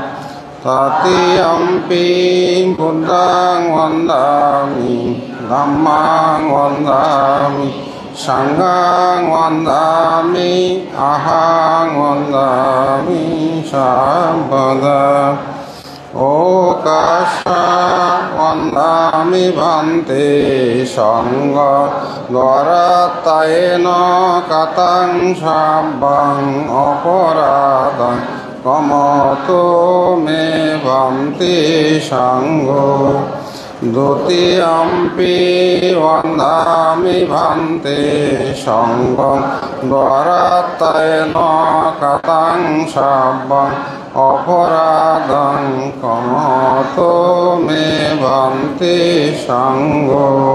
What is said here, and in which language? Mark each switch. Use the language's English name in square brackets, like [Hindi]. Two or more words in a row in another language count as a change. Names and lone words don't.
[Pali] তৃতীয়ম্পি বুদ্ধং বন্দামি ধম্মং বন্দামি সংঘং বন্দামি অহং বন্দামি সম্পদম। Okasa vandami bhante sangha dvaratayena katang sabbang aparadang kamato me bhante sangho Dutiyampi vandami bhante sangham dvaratayena katang sabbang aparadang kamato me bhante sangho